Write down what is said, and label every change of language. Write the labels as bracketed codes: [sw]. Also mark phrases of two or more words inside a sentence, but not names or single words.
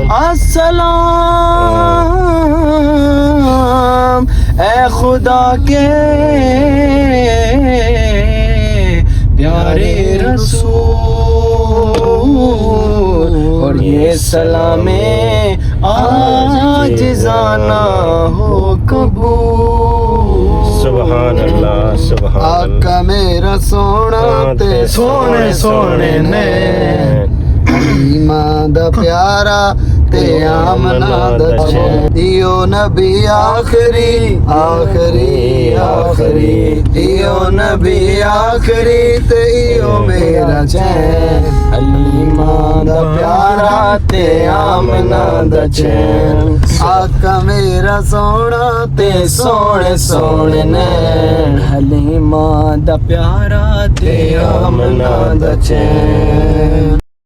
[ur] السلام اے خدا کے پیارے رسول، اور یہ سلام عاجزانہ ہو قبول۔ [ar] سبحان اللہ سبحان اللہ۔ [pa] آقا میرا سونا تے سونے سونے نے حلیمہ دا پیارا تے آمنہ دا چین، ایو نبی آخری آخری آخری، ایو نبی آخری تے ایو میرا چین، حلیمہ دا پیارا تے آمنہ دا چین، آقا میرا سونا تے سونے سونے نین، حلیمہ دا پیارا تے آمنہ دا چین۔